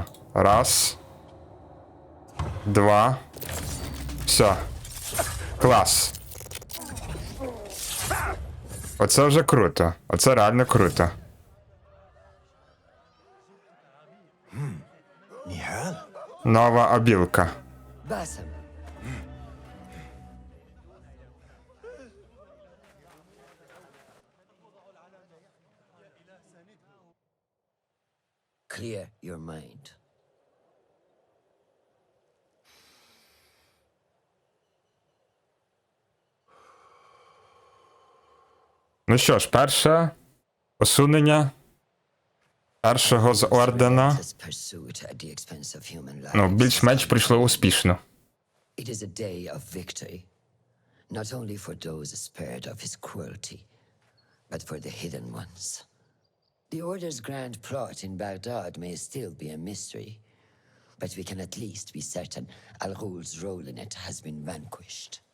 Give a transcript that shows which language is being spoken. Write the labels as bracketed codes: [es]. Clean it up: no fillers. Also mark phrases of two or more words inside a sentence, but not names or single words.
[uk] Раз. Два. Все. Клас. Оце вже круто. Оце реально круто. Нова обілка. [en] Basim. Clear your mind. [uk] Ну що ж, перше усунення першого з Ордена. Ну, більш-менш пройшло успішно. [en] It is a day of victory, not only for those spared of his cruelty, but for the hidden ones. The Order's grand plot in Baghdad may still be a mystery, but we can at least be certain Al Ghul's role in it has been vanquished.